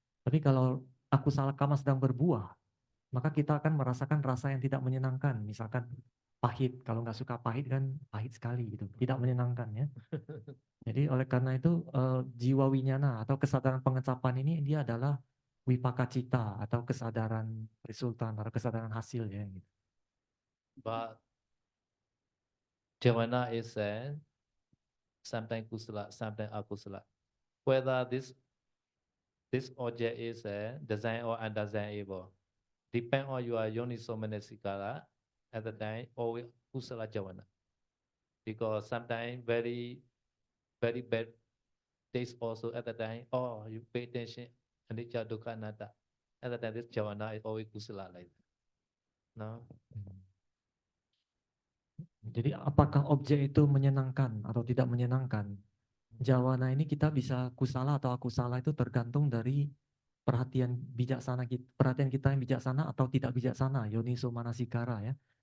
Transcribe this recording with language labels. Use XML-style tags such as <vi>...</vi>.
<id>Tapi kalau akusala karma sedang berbuah, maka kita akan merasakan rasa yang tidak menyenangkan, misalkan pahit. Kalau nggak suka pahit kan pahit sekali gitu, tidak menyenangkan ya. Jadi oleh karena itu jiwa winyana atau kesadaran pengecapan ini dia adalah wipaka cita atau kesadaran resultan atau kesadaran hasil ya gitu.</id> <en>But javana is sometimes kusala, sometimes akusala. Whether this object is design or undesirable, depend on your yoniso manasikara at the time or kusala javana. Because sometimes very bad taste also at the time. Oh, you pay attention, anicca dukkha anatta. At the time, this javana is always kusala like that. No.</en> <id>Jadi apakah objek itu menyenangkan atau tidak menyenangkan? Jawana ini kita bisa kusala atau akusala itu tergantung dari perhatian kita yang bijaksana atau tidak bijaksana, yoniso manasikara ya.</id>